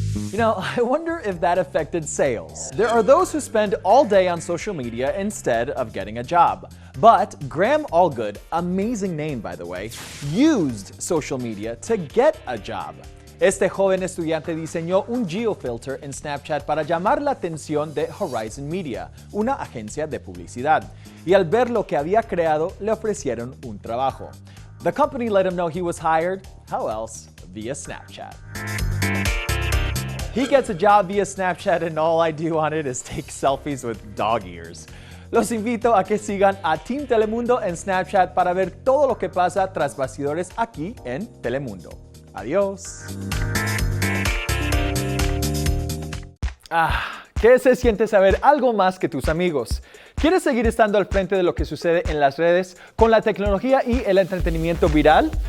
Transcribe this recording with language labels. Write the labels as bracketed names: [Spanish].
[English] You know, I wonder if that affected sales. There are those who spend all day on social media instead of getting a job. But Graham Allgood, amazing name by the way, used social media to get a job. [Spanish] Este joven estudiante diseñó un geofilter en Snapchat para llamar la atención de Horizon Media, una agencia de publicidad. Y al ver lo que había creado, le ofrecieron un trabajo. [English] The company let him know he was hired, how else, via Snapchat. He gets a job via Snapchat and all I do on it is take selfies with dog ears. [Spanish] Los invito a que sigan a Team Telemundo en Snapchat para ver todo lo que pasa tras bastidores aquí en Telemundo. Adiós. ¿Qué se siente saber algo más que tus amigos? ¿Quieres seguir estando al frente de lo que sucede en las redes con la tecnología y el entretenimiento viral?